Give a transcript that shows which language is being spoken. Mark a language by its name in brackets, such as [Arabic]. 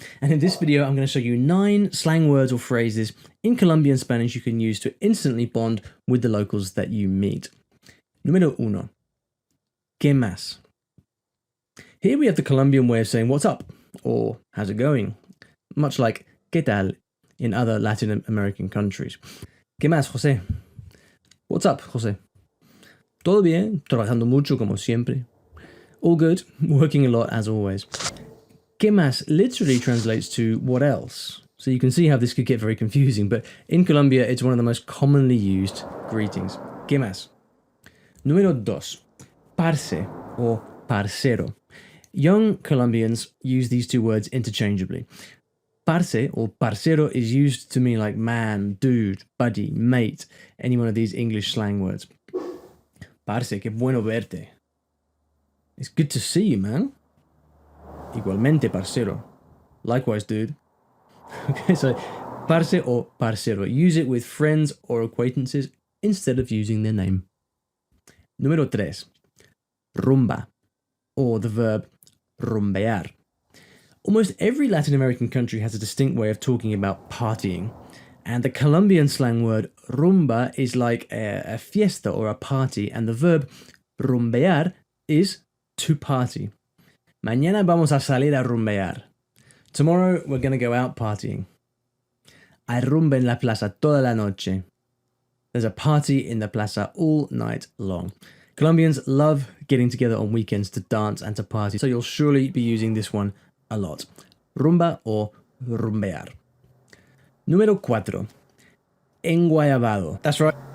[English] And in this video, I'm going to show you 9 slang words or phrases in Colombian Spanish you can use to instantly bond with the locals that you meet. Número 1. Qué más? Here we have the Colombian way of saying what's up or how's it going, much like ¿qué tal in other Latin American countries. [Spanish] ¿Qué más, José? [English] What's up, José? [Spanish] Todo bien, trabajando mucho como siempre. [English] All good, working a lot as always. ¿Qué más literally translates to what else? So you can see how this could get very confusing, but in Colombia it's one of the most commonly used greetings. ¿Qué más? Número 2. Parce or parcero. Young Colombians use these two words interchangeably. Parce or parcero is used to mean like man, dude, buddy, mate, any one of these English slang words. [Spanish] Parce, qué bueno verte. [English] It's good to see you, man. [Spanish] Igualmente, parcero. [English] Likewise, dude. Okay, so parce or parcero. Use it with friends or acquaintances instead of using their name. Número 3. Rumba, or the verb rumbear. Almost every Latin American country has a distinct way of talking about partying, and the Colombian slang word rumba is like a fiesta or a party, and the verb rumbear is to party. [Spanish] Mañana vamos a salir a rumbear. [English] Tomorrow we're going to go out partying. [Spanish] Hay rumba en la plaza toda la noche. [English] There's a party in the plaza all night long. Colombians love getting together on weekends to dance and to party, so you'll surely be using this one a lot. Rumba or rumbear. Número 4. Enguayabado. That's right.